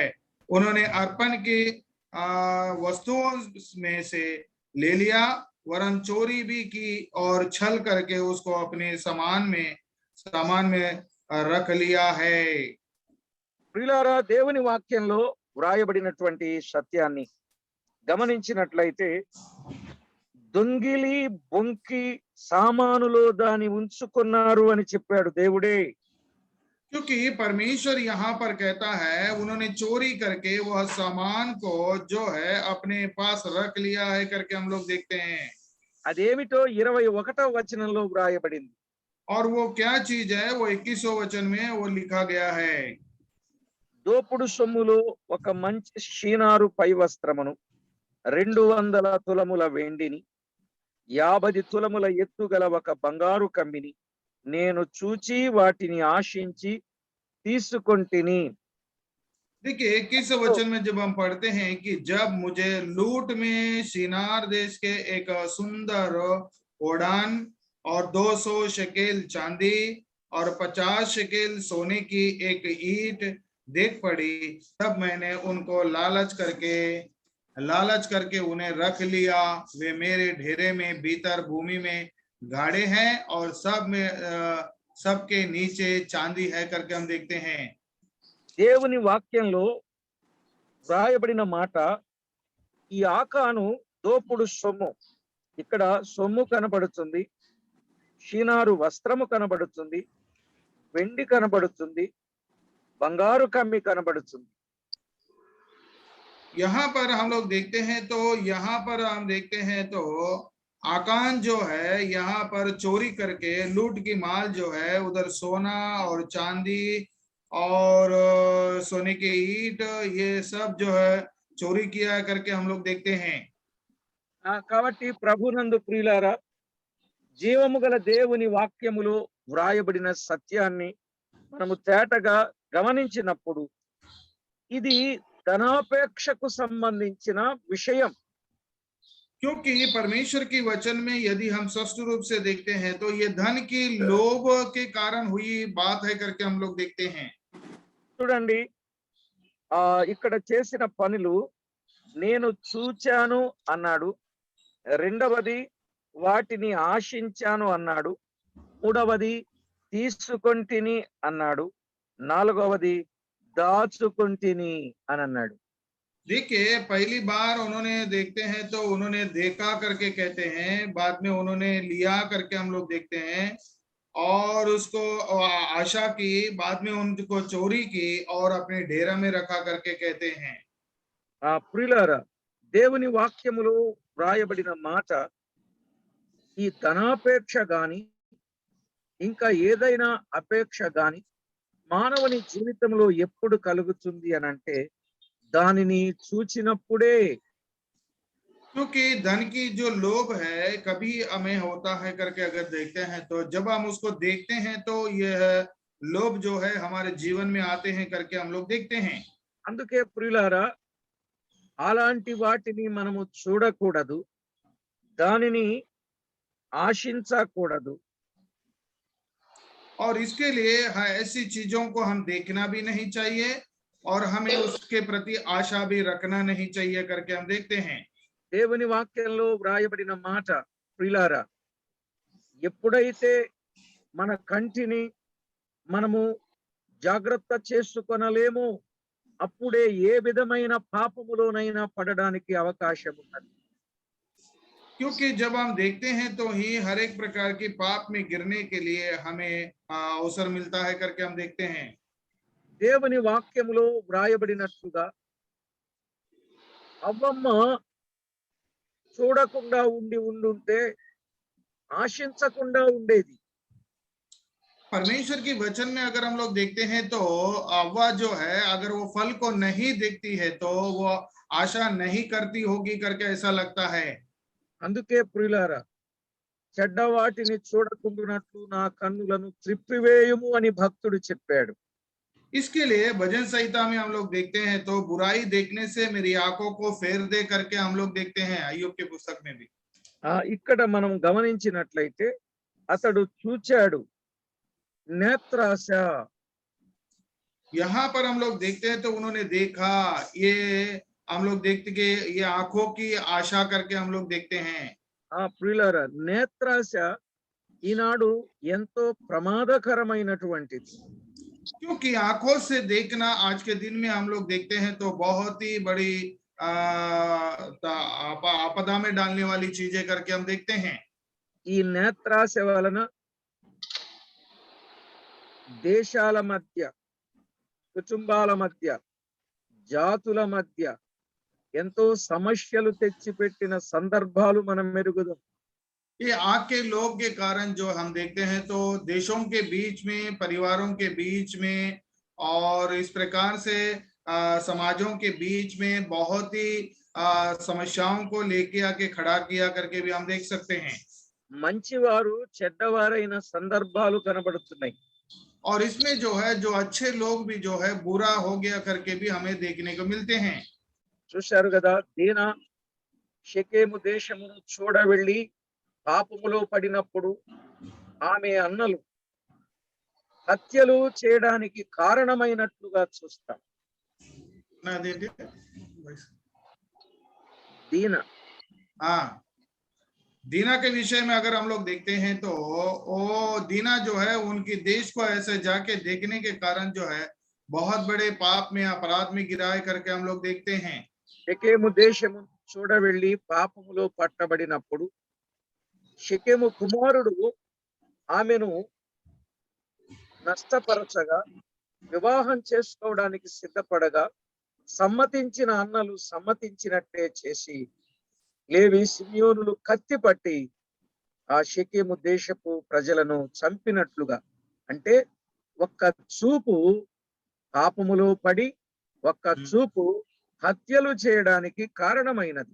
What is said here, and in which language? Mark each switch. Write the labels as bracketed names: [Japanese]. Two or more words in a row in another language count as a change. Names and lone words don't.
[Hindi] उन्होंने अर्पण की वस्तुओं में से ले लिया, वरन चोरी भी की और छल करके उसको अपने सामान में रख लिया है। [Telugu] ప్రియులారా, దేవుని వాక్యంలో వ్రాయబడినటువంటి సత్యాన్ని గమనించినట్లయితే, దొంగిలి బొంకి సామానులో దాని ఉంచుకున్నారు అని చెప్పాడు దేవుడే. [Hindi] क्योंकि परमेश्वर यहाँ पर कहता है उन्होंने चोरी करके वह सामान को जो है अपने पास रख लिया है करके हम लोग देखते हैं। [Telugu] అదేమిటో 21వ వచనంలో వ్రాయబడింది. [Hindi] और वो क्या चीज है, वो 21वें वचन में वो लिखा गया है। [Telugu] దోపుడు సొమ్ములో ఒక మంచి షీనారు పై వస్త్రమును, 200 తులముల వెండిని, 50 తులముల ఎత్తుగల ఒక బంగారు కమ్మిని నేను చూచి వాటిని ఆశించి తీసుకొంటిని. [Hindi] देखिए 21वें वचन में जब हम पढ़ते हैं कि जब मुझे लूट में शिनार देश के एक सुंदर ओढ़ान और 200 शकेल चांदी और 50 शकेल सोने की एक ईंट देख पड़ी, तब मैंने उनको लालच करके उन्हें रख लिया। वे मेरे ढेरे में भीतर भूमि में गाड़े हैं और सबके नीचे चांदी है करके हम देखते हैं। [Telugu] దేవుని వాక్యంలో వ్రాయబడిన మాట, ఈ ఆకాను దోపుడు సొమ్ము, ఇక్కడ సొమ్ము కనబడుతుంది, షీనారు వస్త్రము కనబడుతుంది, వెండి కనబడుతుంది, బంగారు కమ్మి కనబడుతుంది. [Hindi] यहाँ पर हम लोग देखते हैं तो आकान जो है यहाँ पर चोरी करके लूट की माल जो है उधर सोना और चांदी और सोने के ईंट ये सब जो है चोरी किया करके हम लोग देखते हैं। [Telugu] కాబట్టి ప్రభునందు ప్రియులారా, జీవము గల దేవుని వాక్యములో వ్రాయబడిన సత్యాన్ని మనము తేటగా గమనించినప్పుడు ఇది ధనాపేక్షకు సంబంధించిన విషయం. [Hindi] क्योंकि परमेश्वर की वचन में यदि हम स्पष्ट रूप से देखते हैं तो ये धन की लोभ के कारण हुई बात है करके हम लोग देखते हैं। [Telugu] చూడండి, ఇక్కడ చేసిన పనులు, నేను చూచాను అన్నాడు, రెండవది వాటిని ఆశించాను అన్నాడు, మూడవది తీసుకొంటిని అన్నాడు, నాలుగవది దాచుకొంటిని అని అన్నాడు. [Hindi] देखिए पहली बार उन्होंने देखते हैं तो उन्होंने देखा करके कहते हैं, बाद में उन्होंने लिया करके हम लोग देखते हैं, और उसको आशा की, बाद में उनको चोरी की और अपने डेरा में रखा करके कहते हैं। [Telugu] ప్రియులారా, దేవుని వాక్యములో వ్రాయబడిన మాట, ఈ ధనాపేక్ష గాని ఇంకా ఏదైనా అపేక్ష గాని మానవుని జీవితంలో ఎప్పుడు కలుగుతుంది అని అంటే, దానిని చూచినప్పుడే. [Hindi] क्योंकि धन की जो लोभ है कभी हमें होता है करके अगर देखते हैं तो जब हम उसको देखते हैं तो यह लोभ जो है हमारे जीवन में आते हैं करके हम लोग देखते हैं। [Telugu] అందుకే ప్రియులారా అలాంటి వాటిని మనము చూడకూడదు, దానిని ఆశించకూడదు. [Hindi] और इसके लिए ऐसी चीजों को हम देखना भी नहीं चाहिए और हमें उसके प्रति आशा भी रखना नहीं चाहिए करके हम देखते हैं। [Telugu] దేవుని వాక్యంలో వ్రాయబడిన మాట ప్రియులారా, ఎప్పుడైతే మన కంటిని మనము జాగ్రత్త చేసుకొనలేమో అప్పుడే ఏ విధమైన పాపములోనైనా పడడానికి అవకాశం ఉన్నది. [Hindi] क्योंकि जब हम देखते हैं तो ही हर एक प्रकार की पाप में गिरने के लिए हमें अवसर मिलता है करके हम देखते हैं। [Telugu] దేవుని వాక్యములో వ్రాయబడినట్లుగా అవ్వమ్మ చూడకుండా ఉండుంటే ఆశించకుండా ఉండేది. [Hindi] परमेश्वर की वचन में अगर हम लोग देखते हैं तो अव्वा जो है अगर वो फल को नहीं देखती है तो वो आशा नहीं करती होगी करके ऐसा लगता है। [Telugu] అందుకే ప్రియులారా, చెడ్డ వాటిని చూడకుండునట్లు నా కన్నులను త్రిప్పివేయుము అని భక్తుడు చెప్పాడు. [Hindi] इसके लिए भजन संहिता में हम लोग देखते हैं तो बुराई देखने से मेरी आंखों को फेर दे करके हम लोग देखते हैं अय्यूब के पुस्तक में भी। [Telugu] ఇక్కడ మనం గమనించినట్లయితే అతడు చూచాడు నేత్రాశ. [Hindi] यहाँ पर हम लोग देखते हैं तो उन्होंने देखा, ये हम लोग देखते कि ये आंखों की आशा करके हम लोग देखते हैं। [Telugu] ప్రియులారా, నేత్రాశ ఈనాడు ఎంతో ప్రమాదకరమైనటువంటిది. [Hindi] क्योंकि आंखों से देखना आज के दिन में हम लोग देखते हैं तो बहुत ही बड़ी आपदा में डालने वाली चीजें करके हम देखते हैं। [Telugu] ఈ నేత్రాశ వలన దేశాల మధ్య, కుటుంబాల మధ్య, జాతుల మధ్య ఎంతో సమస్యలు తెచ్చిపెట్టిన సందర్భాలు మనం మెరుగుదాం. [Hindi] ये आग के लोग के कारण जो हम देखते हैं तो देशों के बीच में, परिवारों के बीच में और इस प्रकार से समाजों के बीच में बहुत ही समस्याओं को लेके आके खड़ा किया करके भी हम देख सकते हैं। [Telugu] మంచివారు చెడ్డవారైన సందర్భాలు కనబడుతున్నాయి. [Hindi] और इसमें जो है जो अच्छे लोग भी जो है बुरा हो गया करके भी हमें देखने को मिलते हैं। [Telugu] చూశారు కదా, దీనా షెకెము దేశమును చూడ వెళ్ళి పాపములో పడినప్పుడు ఆమె అన్నలు హత్యలు చేయడానికి కారణమైనట్లుగా చూస్తాం. [Hindi] दीना, हाँ, दीना के विषय में अगर हम लोग देखते हैं तो वो दीना जो है उनकी देश को ऐसे जाके देखने के कारण जो है बहुत बड़े पाप में, अपराध में गिराए करके हम लोग देखते हैं। [Telugu] షెకెము దేశము చూడ వెళ్ళి పాపములో పట్టబడినప్పుడు షెకెము కుమారుడు ఆమెను నష్టపరచగా వివాహం చేసుకోవడానికి సిద్ధపడగా సమ్మతించిన అన్నలు సమ్మతించినట్టే చేసి లేవి సిమియోనులు కత్తి పట్టి ఆ షెకెము దేశపు ప్రజలను చంపినట్లుగా, అంటే ఒక్క చూపు పాపములో పడి ఒక్క చూపు హత్యలు చేయడానికి కారణమైనది.